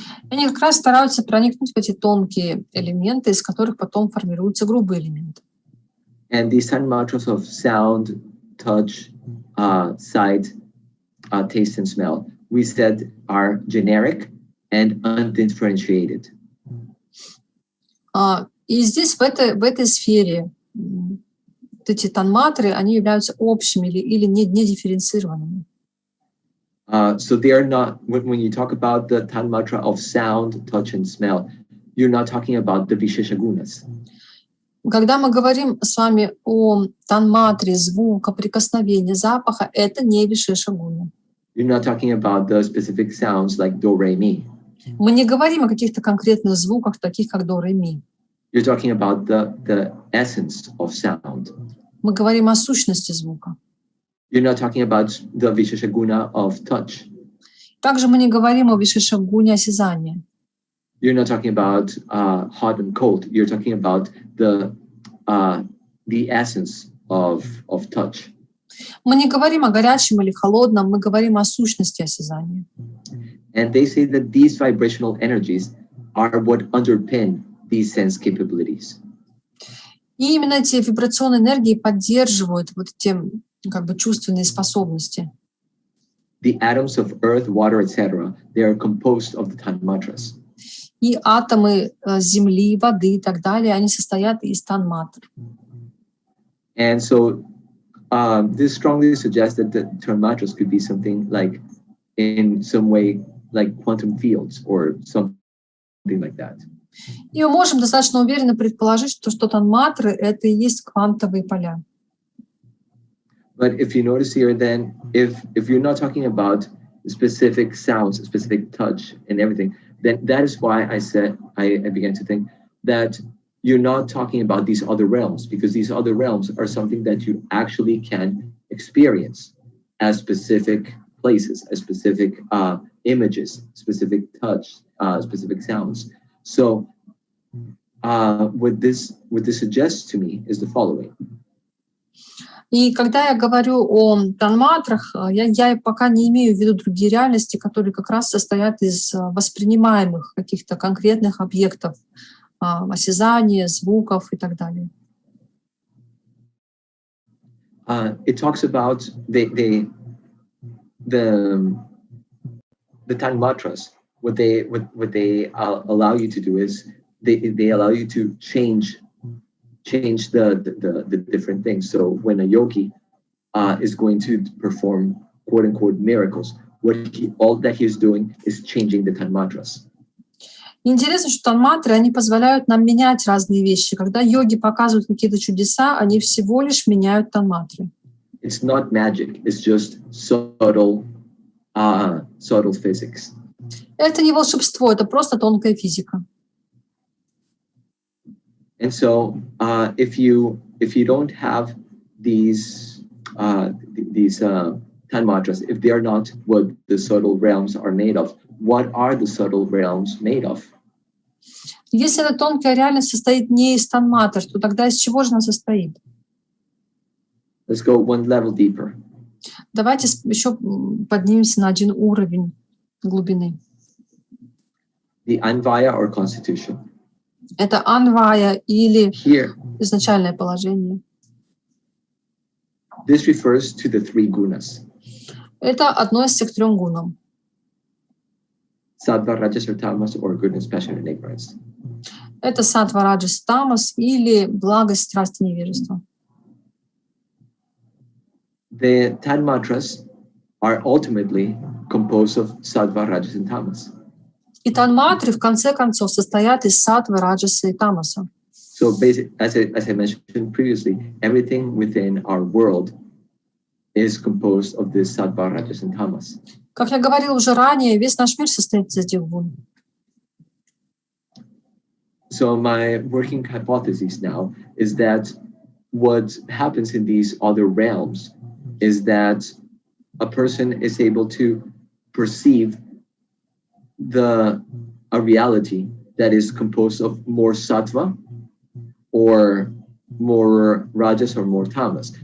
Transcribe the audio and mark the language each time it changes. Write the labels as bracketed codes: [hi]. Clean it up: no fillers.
[ru] Они как раз стараются проникнуть в эти тонкие элементы, из которых потом формируются грубые элементы. [en] And these tan-matras of sound, touch, sight, taste, and smell, we said are generic and undifferentiated. [ru] И здесь, в этой сфере, эти тан-матры, они являются общими или недифференцированными. [en] So they are not, when you talk about the tan-matra of sound, touch, and smell, you're not talking about the Visheshagunas. [ru] Когда мы говорим с вами о тан-матре, звука, прикосновения, запаха, это не вишешагуна. [en] You're not talking about the specific sounds like do, re, mi. [ru] Мы не говорим о каких-то конкретных звуках, таких как до, ре, ми. [en] You're talking about the essence of sound. [ru] Мы говорим о сущности звука. [en] You're not talking about the Visheshaguna of touch. [ru] Также мы не говорим о вишешагуне осязания. [en] You're not talking about hot and cold. You're talking about the essence of touch. [ru] Мы не говорим о горячем или холодном, мы говорим о сущности осязания. [en] And they say that these vibrational energies are what underpin these sense capabilities. [ru] И именно эти вибрационные энергии поддерживают вот эти как бы чувственные способности. [en] The atoms of earth, water, etc., they are composed of the tан-matras. [ru] И атомы земли, воды и так далее, они состоят из тан-матр. [en] And so this strongly suggests that the tан-matras could be something like, in some way, like quantum fields or something like that. [ru] И мы можем достаточно уверенно предположить, что тан-матры — это и есть квантовые поля. [en] But if you notice here, then if you're not talking about specific sounds, specific touch and everything, then that is why I began to think that you're not talking about these other realms, because these other realms are something that you actually can experience as specific places, as specific images, specific touch, specific sounds. So what this suggests to me is the following. [ru] И когда я говорю о тан-матрах, я пока не имею в виду другие реальности, которые как раз состоят из воспринимаемых каких-то конкретных объектов, осязания, звуков и так далее. [en] It talks about the tан-матras. What they allow you to do is they allow you to change the different things. So when a yogi is going to perform quote unquote miracles, all that he's doing is changing the tан-матras. [ru] Интересно, что тан-матры, они позволяют нам менять разные вещи. Когда йоги показывают какие-то чудеса, они всего лишь меняют тан-матры. [en] It's not magic, it's just subtle physics. [ru] Это не волшебство, это просто тонкая физика. [en] And so, if you don't have these tан-матras, if they are not what the subtle realms are made of, what are the subtle realms made of? [ru] Если эта тонкая реальность состоит не из тан-матр, то тогда из чего же она состоит? [en] Let's go one level deeper. [ru] Давайте еще поднимемся на один уровень глубины. [en] The Anvaya or constitution. [ru] Это анвая или [en] Here, [ru] изначальное положение. [en] this refers to the three gunas: [ru] Это относится к 3 гунам. [en] sattva, rajas, or tamas, or goodness, passion, and ignorance. [ru] Это саттва, раджас, тамас или благость, страсть и невежество. [en] The tан-матras are ultimately composed of sattva, rajas, and tamas. [ru] И тан-матры в конце концов состоят из саттвы, раджаса и тамаса. [en] So, as I mentioned previously, everything within our world is composed of this sattva, rajas, and tamas. [ru] Как я говорила уже ранее, весь наш мир состоит из этих гун. [en] So my working hypothesis now is that what happens in these other realms is that a person is able to perceive a reality that is composed of more sattva or more rajas or more tamas.